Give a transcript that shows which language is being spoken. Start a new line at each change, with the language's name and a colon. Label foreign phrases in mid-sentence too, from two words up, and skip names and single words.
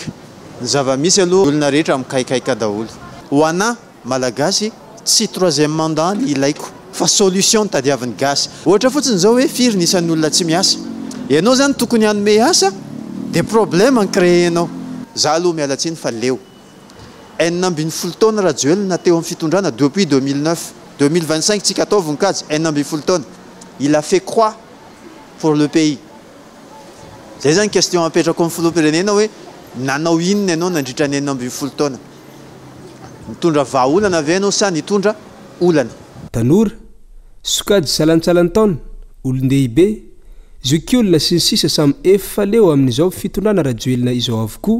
Malagasy: Ny zava-misy aloha olona rehetra mikaikaika daholo. Ho ana malagasy tsy
French: troisième mandat
Malagasy: ny ilaiko fa solution ny tadiavin'ny gasy. Ohatra fotsiny zao hoe firy nisan'ny olona tsy miasa. Ianao zany tokony hanome asa dia problème ny créenao. Za aloha mialatsiny fa leo. 9 taona rajoelina teo amin'ny fitondrana depuis 2009 2025 tsika atao voninkazo 9 taona.
French: Il a fait quoi pour le pays?
Malagasy: Zay zany question apetrako amin'ny filoham-pirenena hoe nanao inona ianao nandritra ny 9 taona? Nitondra vahaolana ve ianao sa nitondra olana? Tanora, sokady salantsalan-taona, olon-dehibe, zokiolona sy ny sisa samy efa leo amin'izao fitondrana rajoelina izao avokoa.